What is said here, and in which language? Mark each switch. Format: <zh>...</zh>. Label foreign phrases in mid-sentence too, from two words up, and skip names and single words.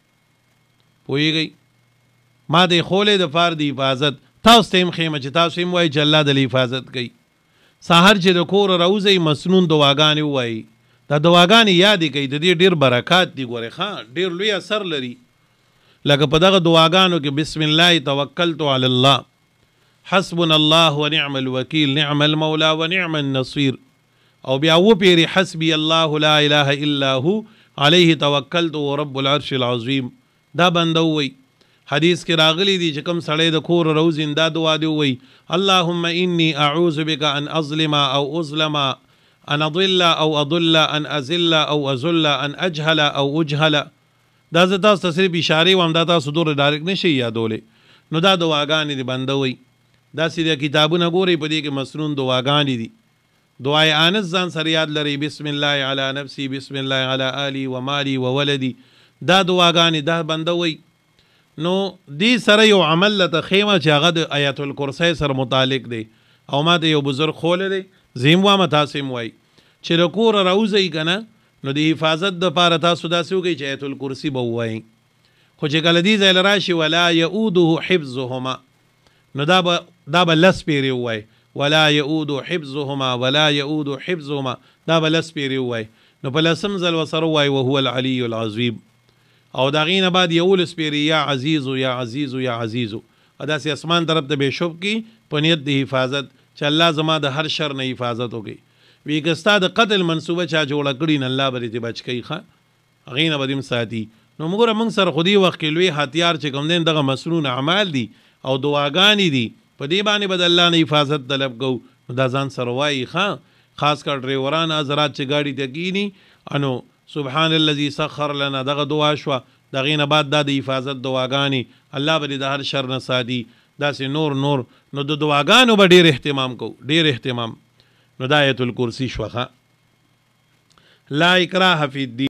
<ps>پوهېږئ ما ته یې خولی د پار د حفاظت تاسو ته هم ښیم چې تاسو هم وایي چې الله د حفاظت کوي سهار چې د کوره راوځئ مسنون دعاګانې ووایي دا دعاګانې یادې کوي د دې ډېر برکات دي ګورئ ښه ډېر لوی اثر لري لکه په دغه دعاګانو کې</ps> <ar>بسم الله توکلت علی الله حسبنا الله ونعم الوکیل نعم المولا ونعم النصير</ar> <ps>او بیا وپیري</ps> <ar>حسبي الله لا اله الا هو عليه توکلت ورب العرش العظیم</ar> <ps>دا بنده ووایي حدیث کې راغلی دی چې کوم سړی د کور روزي دا دعا دی ووایي</ps> <ar>اللهم انی اعوذ بک ان اظلم او اظلم ان اضل او اضل ان ازل او ازل ان اجهل او اجهل</ar> <ps>دا زه تاسو ته صرف اشارې وایم دا تاسو دور ډایرکټ نشئ یادولی نو دا دعاګانې دي بنده وایي داسې د کتابونه ګورئ په دې کې مسنون دعاګانې دي دعای انس ځان سره یاد لرئ</ps> <ar>بسم الله علی نفسی بسم الله علی آلی و مالی و ولدی</ar> <ps>دا دعاګانې دا بنده وایي نو دې سره یو عمل لته ښیمه چې هغه د آیت الکرسی سره متعلق دی او ما ته یو بزرګ خولی دی زه هم وامه تاسو هم وایي چې د کوره راوځئ که نه نو د حفاظت دپاره تاسو داسې وکړئ چې آیت الکرسی به ووایئ خو چې کله دې ځای له راشي ولا یعوده حفظهما نو دا به 10 پیرې ووایئ</ps> <ar>ولا یعود حفظهما ولا یعود حفظهما</ar> <ps>دا به 10 پیرې ووایئ نو په 10م ځل ورسره ووایئ</ps> <ar>وهو العلی العظیم</ar> <ps>او د هغې نه بعد 11 پیرې</ps> <ar>یا عزیزو یا عزیزو یا عزیزو</ar> <ps>داسې اسمان طرف ته به شوب کی په نیت د حفاظت چې الله زما د هر شر نه حفاظت وکړي وی که ستا د قتل منصوبه چا جوړه کړي نه الله به دې بچ کوي ښه هغې نه به دې ساتي نو موږ موږ سره خو دې وخت کې لوی هتیار چې کوم دی دغه مسنون اعمال دي او دعاګانې دي په دې باندې به د الله نه حفاظت طلب کوو نو دا ځان سره وایي ښه خاص کر ډریوران حضرات چې ګاډي ته کیني انو</ps> <ar>سبحان الذي سخر لنا</ar> <ps>دغه دعا شوه د هغې نه بعد دا د حفاظت دعاګانې الله به دې د هر شر نه ساتي داسې نور نو د دعاګانو به ډېر اهتمام کوو ډېر اهتمام نو دا آیت الکرسی شوه</ps> <ar>لا اکراه فی الدین</ar>